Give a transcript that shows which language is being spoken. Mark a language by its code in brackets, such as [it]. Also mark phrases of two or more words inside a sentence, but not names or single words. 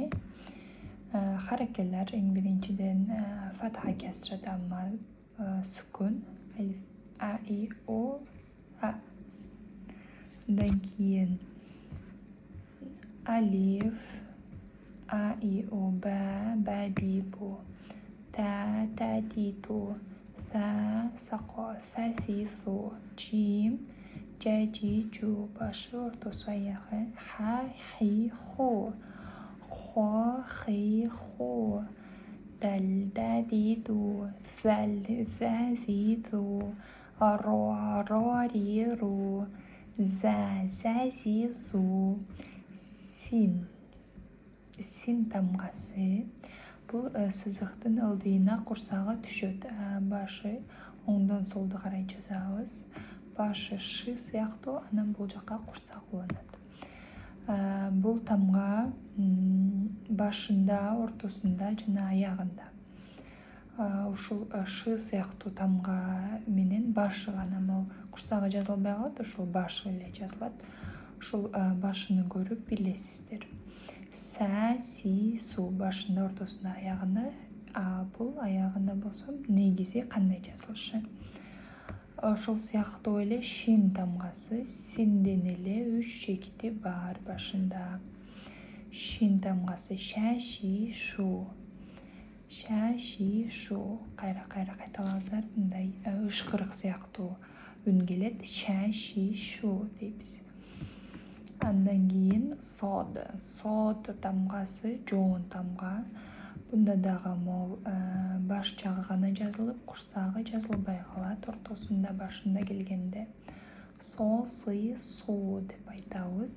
[ky] Харакелер эң биринчиден фатха, кесра, дамма, сүкүн, алиф, а, и, о, а. Андан кийин алиф, а, и, о, ба, ба, би, бу, та, та, ти, ту, са, сако, са, си, су, жим, жа, жи, жу, башы, ортосу, аягы, ха, хи, ху, хо, хи, ху, дал, да, ди, ду, зал, за, зи, зу, ро, ро, ри, ру, за, зи, зу, син. Син тамгасы. Бул сызыктын ылдыйына курсагы түшөт. Башы оңдон солду карай жазабыз. Башы шы сыяктуу, анан бул жака курсак уланат. Бул тамга башында, ортосунда жана аягында. Ушул шы сыяктуу тамга менен башы гана, курсагы жазылбай калат, ушул башы эле жазылат. Ушул башыны көрүп билесиздер. Са, си, су башында, ортосунда, аягында. Бул аягында болсо негизи кандай жазылышы? Ошол сыяктуу эле шин тамгасы. Синден эле 3 чекити бар башында. Шин тамгасы ша, ши, шу. Ша, ши, шу. Кайра кайталаңыздар. Мындай ышкырык сыяктуу үн келет. Ша, ши, шу дейбиз. Андан кийин сод. Сод тамгасы жоон тамга. Бунда дагы мол баш жагы гана жазылып, курсагы жазылбай калат ортосунда, башында келгенде. Со, сы, су деп айтабыз.